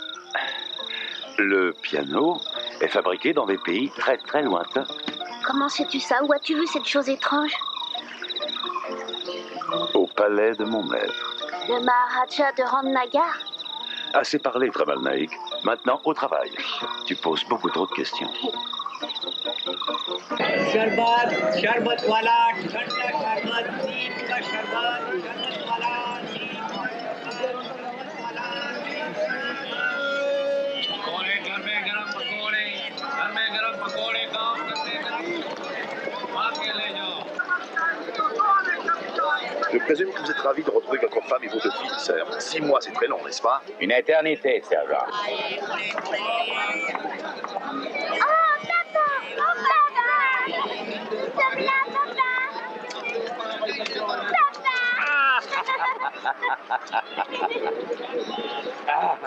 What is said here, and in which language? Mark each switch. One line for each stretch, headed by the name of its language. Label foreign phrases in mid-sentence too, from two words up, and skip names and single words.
French: Le piano est fabriqué dans des pays très très lointains. Comment sais-tu ça? Où as-tu vu cette chose étrange? Au palais de mon maître. Le Maharaja de Ramnagar? Assez parlé, Tremal Naik. Maintenant, au travail. Tu poses beaucoup trop de questions.
Hindi: शरबत शरबत वाला ठंडा शरबत नीम का शरबत शरबत वाला पकौड़े घर में गरम पकौड़े काम करते आके ले जाओ.
French: Je présume que vous êtes ravi de retrouver votre femme et vos 2 filles, sœur. 6 mois, c'est très long, n'est-ce pas? Une éternité, sergent. Ah.